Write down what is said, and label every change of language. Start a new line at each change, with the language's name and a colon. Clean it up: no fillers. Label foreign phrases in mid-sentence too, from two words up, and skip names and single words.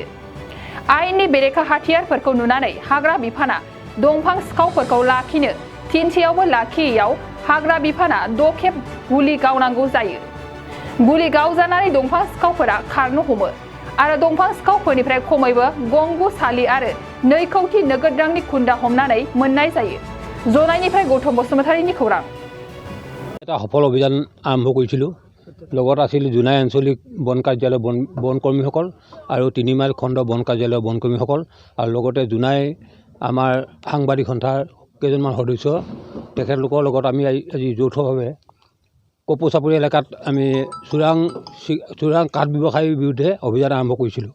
Bodo: आयेननि बेरेखा हाथियारफोरखौ नुनानै हाग्रा बिफाना दंफां सिखावफोरखौ लाखिनो थिनसेयावबो लाखियैयाव हाग्रा बिफाना 6 खेब गुलि गावनांगौ जायो। गुलि गावजानानै दंफां सिखावफोरा खारनो हमो आरो दंफां सिखावफोरनिफ्राय खमैबो गंगु सालि आरो 2 कौटि नोगोद रांनि खुन्दा हमनानै मोननाय जायो। जनायनिफ्राय गौतम बसुमतारीनि खौरां।
Assamese: এটা সফল অভিযান আৰম্ভ কৰিছিলোঁ। লগত আছিল জোনাই আঞ্চলিক বন কাৰ্যালয় বন কৰ্মীসকল আৰু 3 মাইল খণ্ড বন কাৰ্যালয়ৰ বন কৰ্মীসকল আৰু লগতে জোনাই আমাৰ সাংবাদিক সন্থাৰ কেইজনমান সদস্য, তেখেতলোকৰ লগত আমি আজি যৌথভাৱে কপৌ চাপৰি এলেকাত আমি চোৰাং কাঠ ব্যৱসায়ীৰ বিৰুদ্ধে অভিযান আৰম্ভ কৰিছিলোঁ।